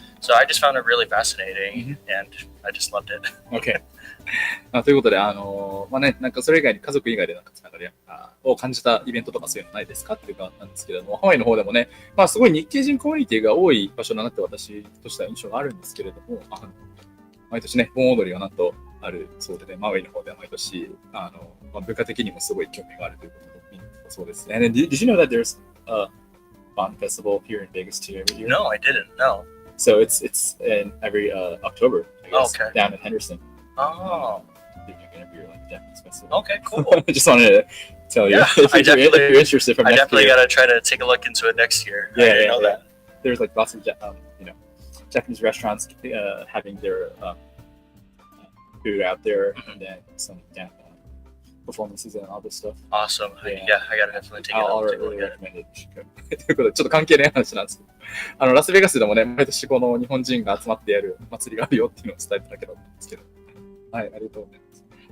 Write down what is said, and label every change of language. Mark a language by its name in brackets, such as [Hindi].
[English] So I just found it really fascinating, and I just loved it. Okay. [Japanese] ということで、なんかそれ以外に家族以外でなんかつながりを感じたイベントとかそういうのないですかっていうかなんですけれども、ハワイの方でもね、すごい日系人コミュニティが多い場所だなって私としては印象があるんですけれども、毎年ね、盆踊りがなんとあるそうでね、マウイの方では毎年、文化的にもすごい興味があるということで、そうですね。 [English] And did you know that there's a Bon festival here in Vegas too every year? No, I didn't. No. So it's in every October, I guess, down in Henderson. Oh. You can interview like Japanese festival. Okay, cool. Just wanted to tell you if you're interested from next year. I definitely gotta try to take a look into it next year. Yeah, I didn't know that. There's like lots of Japanese restaurants having their food out there, and then some performances and all this stuff. Awesome. Yeah. I gotta definitely take it I'll out. really recommend it. [Japanese] ということで、ちょっと関係ない話なんですけど、ラスベガスでもね、毎年この日本人が集まってやる祭りがあるよっていうのを伝えてたけどですけど。はい、ありがとうございます。